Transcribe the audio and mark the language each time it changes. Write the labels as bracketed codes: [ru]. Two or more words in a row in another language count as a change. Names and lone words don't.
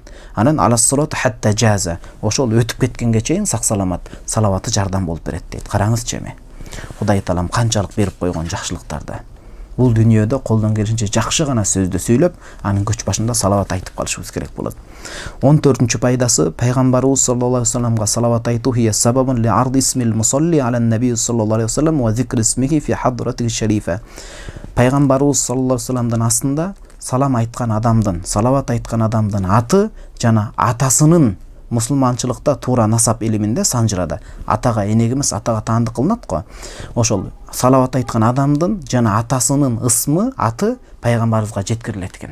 [ky] Анан алассалат хатта жаза. Ошол өтүп кеткенге чейин сак саламат салаваты жардам болуп берет дейт. Караңызчы эми. Кудай Таалам канчалык берип койгон жакшылыктарды. Бул дүнүйөдө колдон келишинче жакшы гана сөздү сүйлөп, анын көч башында салават айтып калышыбыз керек болот. 14-чү пайдасы Пайгамбарыбыз [ar] صلى الله عليه وسلم [ky] салават айтуу [ar] هي سبب لعرض اسم المصلي على النبي صلى الله عليه وسلم وذكر اسمه في حضرته الشريفة. [ky] Пайгамбарыбыз [ar] صلى الله عليه وسلم [ky] астында салам айткан адамдын, салават айткан адамдын аты жана атасынын мусулманчылыкта туура насап илиминде санжырада атага энеги эмес атага таандык кылынат го. Ошол салават айткан адамдын жана атасынын ысмы, аты пайгамбарыбызга жеткирилет экен.